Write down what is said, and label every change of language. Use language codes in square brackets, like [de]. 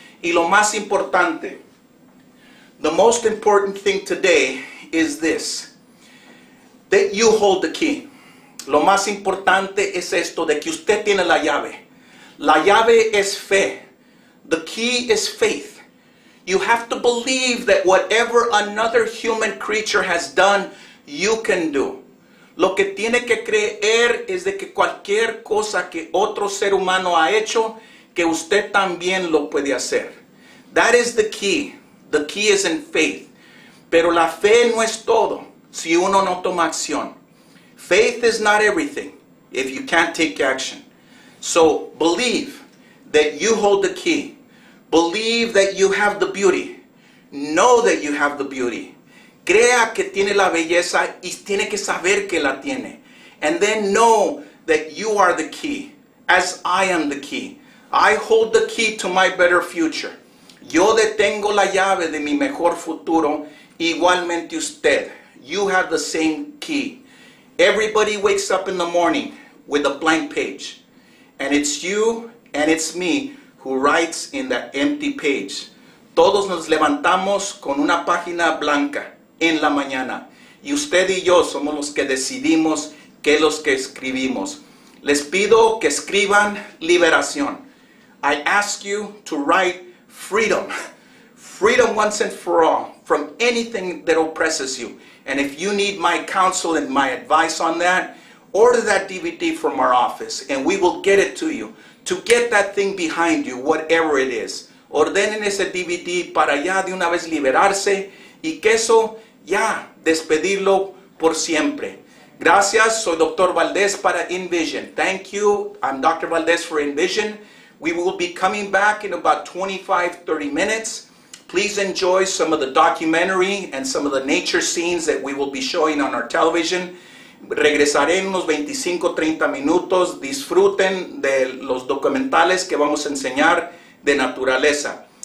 [es] Y lo más importante, [en] the most important thing today is this, that you hold the key. [es] Lo más importante es esto, de que usted tiene la llave. La llave es fe. [en] The key is faith. You have to believe that whatever another human creature has done, you can do. [es] Lo que tiene que creer es de que cualquier cosa que otro ser humano ha hecho, que usted también lo puede hacer. [en] That is the key. The key is in faith. [es] Pero la fe no es todo si uno no toma acción. [en] Faith is not everything if you can't take action. So believe that you hold the key. Believe that you have the beauty. Know that you have the beauty. [es] Crea que tiene la belleza y tiene que saber que la tiene. [en] And then know that you are the key, as I am the key. I hold the key to my better future. [es] Yo detengo la llave de mi mejor futuro, igualmente usted. [en] You have the same key. Everybody wakes up in the morning with a blank page. And it's you and it's me who writes in that empty page. [es] Todos nos levantamos con una página blanca en la mañana. Y usted y yo somos los que decidimos qué es los que escribimos. Les pido que escriban liberación. [en] I ask you to write freedom. Freedom once and for all from anything that oppresses you. And if you need my counsel and my advice on that, order that DVD from our office and we will get it to you. To get that thing behind you, whatever it is. [es] Ordenen ese DVD para ya de una vez liberarse y que eso ya despedirlo por siempre. Gracias, soy Dr. Valdez para Envision. [en] Thank you, I'm Dr. Valdez for Envision. We will be coming back in about 25-30 minutes. Please enjoy some of the documentary and some of the nature scenes that we will be showing on our television. [es] Regresaré en unos 25-30 minutos. Disfruten de los documentales que vamos a enseñar de naturaleza.